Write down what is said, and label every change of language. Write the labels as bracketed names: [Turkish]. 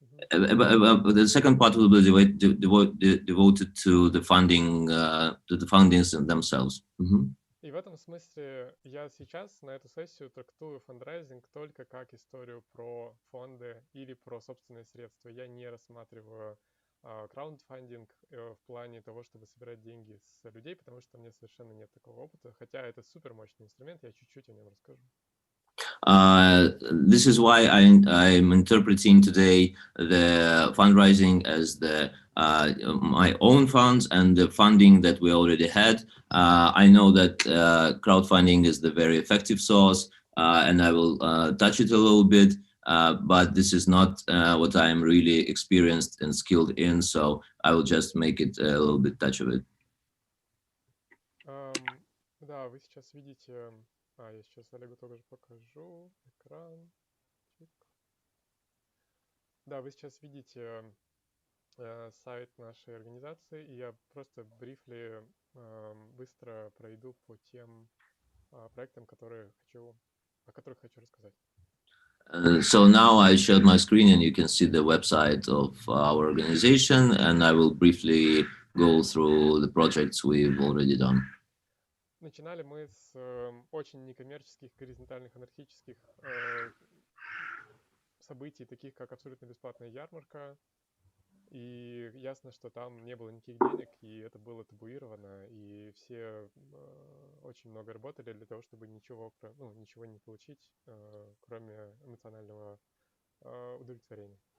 [English] The second part will be devoted to the fundings themselves. [Russian] И в этом смысле я сейчас на эту сессию трактую фандрайзинг только как историю про фонды или про собственные средства. Я не рассматриваю краундфандинг в плане того, чтобы собирать деньги с людей, потому что у меня совершенно нет такого опыта, хотя это супер мощный инструмент, я чуть-чуть о нем расскажу. [English] This is why I'm interpreting today the fundraising as my own funds and the funding that we already had. I know that crowdfunding is the very effective source, and I will touch it a little bit, but this is not what I'm really experienced and skilled in, so I will just make it a little bit touch of it. [Russian] Да, вы сейчас видите... я сейчас Олегу тоже покажу экран. Да, вы сейчас видите сайт нашей организации, и я просто брифли быстро пройду по тем проектам, о которых хочу рассказать. [English] So now I shared my screen and you can see the website of our organization, and I will briefly go through the projects we've already done. [Russian] Начинали мы с очень некоммерческих, горизонтальных, анархических событий, таких как абсолютно бесплатная ярмарка. И ясно, что там не было никаких денег, и это было табуировано, и все очень много работали для того, чтобы ничего не получить, кроме эмоционального удовлетворения.